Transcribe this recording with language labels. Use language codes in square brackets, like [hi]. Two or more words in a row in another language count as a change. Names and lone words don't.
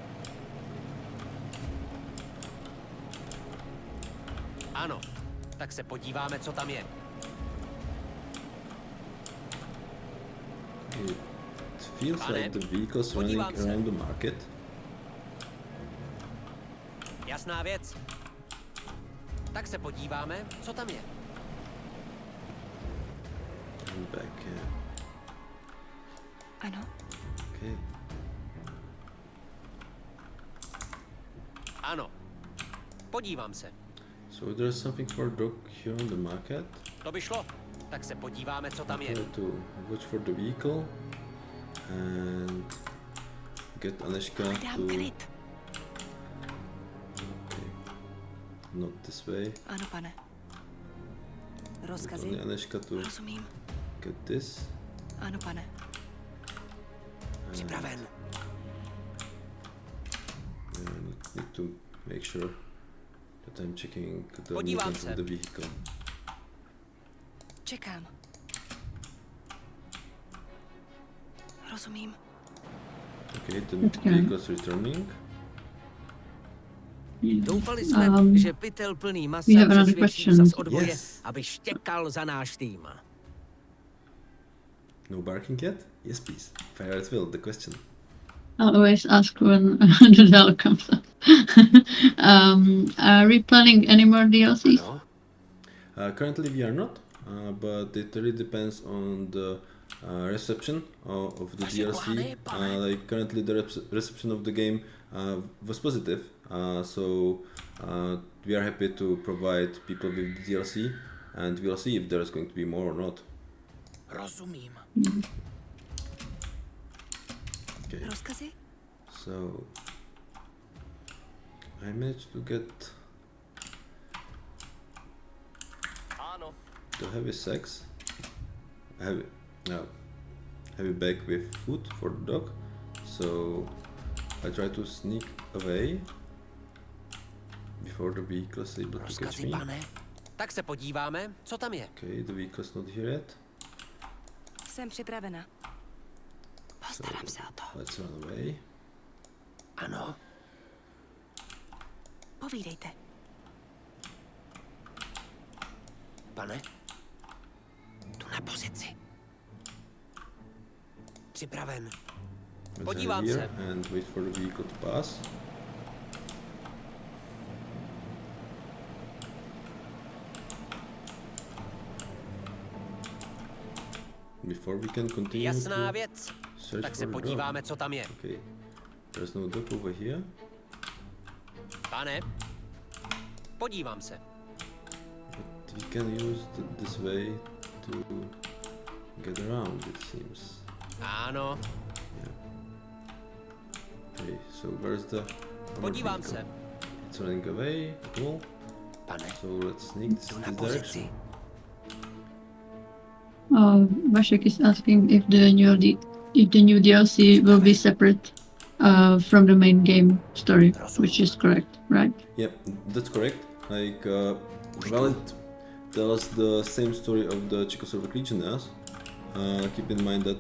[cs] Ano, tak se podíváme, co tam je. [en] It feels [cs] Pane, [en] like the vehicles running [cs] podívám se. [en] around the market. [cs] Jasná věc. Tak se podíváme, co tam je. [en] And back, yeah. [cs] Ano, [en] Okay. [cs] Ano. Podívám se. [en] So there's something for dog here on the market. [cs] To by šlo. Tak se podíváme, co tam je. [en] Try to watch for the vehicle and get Aneška [cs] hledám [en] to... [cs] kryt. [en] Okay. Not this way. [cs] Ano, pane. [en] Get [cs] Rozkazy? [en] only Aneška to [cs] Rozumím. [en] get this. [cs] Ano, pane. Připraven. [en] And need to make sure that I'm checking the [cs] Podívám [en] movement [cs] se. [en] of the vehicle. [cs] Čekám. Rozumím. [en] Okay, the Okay. vehicle's returning. [cs] Doufali jsme, že pytel plný masa [en] we have another [cs] přesvědčí [en] question. [cs] zas odboje, [en] Yes. [cs] aby štěkal za náš tým. [en] No barking yet? Yes, please. Fire at will, the question. I'll always ask when the bell comes up. Are we planning any more DLCs? No, Currently we are not, but it really depends on the reception of the [cs] Vaše [en] DLC. [cs] plány, pane? [en] Like currently the reception of the game was positive, so we are happy to provide people with the DLC, and we'll see if there is going to be more or not. [cs] rozumím. [en] Okay, [cs] Rozkazy? [en] so I managed to get [cs] Ano. [en] the heavy sacks, heavy bag with food for the dog, so I try to sneak away before the vehicle is able to catch [cs] Rozkazy, [en] me. [cs] pane? Tak se podíváme, co tam je. [en] Okay, the vehicle's not here yet, [cs] Jsem připravena. Postarám se o to. [en] let's run away. [cs] Ano, Povídejte. pane? Tu na pozici. Připraven. [en] Let's [cs] Podívám [en] hide here [cs] se. [en] and wait for the vehicle to pass. Before we can continue [cs] Jasná [en] to [cs] věc. [en] search [cs] Tak [en] for [cs] se [en] the dog. [cs] podíváme, co tam je. [en] Okay, there's no dog over here. [cs] Pane, podívám se. [en] we can use this way to get around, it seems. [cs] Ano, [en] Yeah. Okay, so where's the [cs] podívám [en] vehicle? [cs] se. [en] It's running away. Cool. [cs] Pane, [en] So let's sneak this [cs] jdu na [en] direction. [cs] pozici. [en] Vašek is asking if the new DLC will be separate from the main game story, which is correct, right? Yep, that's correct. Like, well, it tells the same story of the Czechoslovak Legionaries. Keep in mind that